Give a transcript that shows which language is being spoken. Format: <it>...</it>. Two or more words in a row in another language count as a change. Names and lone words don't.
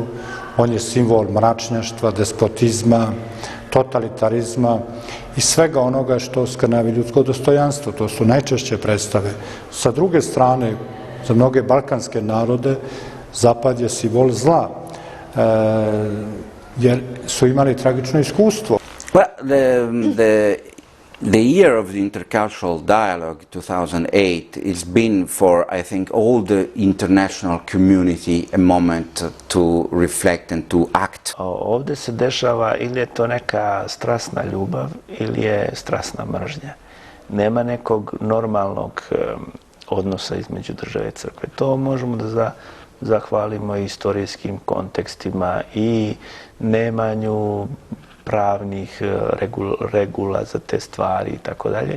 <sr>On je simbol mračnjaštva, despotizma, totalitarizma i svega onoga što skrnavi ljudsko dostojanstvo. To su najčešće predstave. Sa druge strane, za mnoge balkanske narode, Zapad je simbol zla, jer su imali tragično iskustvo.</sr> <en>Well, the year of the intercultural dialogue, 2008, has been for, I think, all the international community a moment to reflect and to act.</en> <sr>Ovdje se dešava ili je to neka strasna ljubav ili je strasna mržnja. Nema nekog normalnog odnosa između države i crkve. To možemo da zahvalimo i istorijskim kontekstima i nemanju pravnih regula za te stvari i tako dalje.</sr>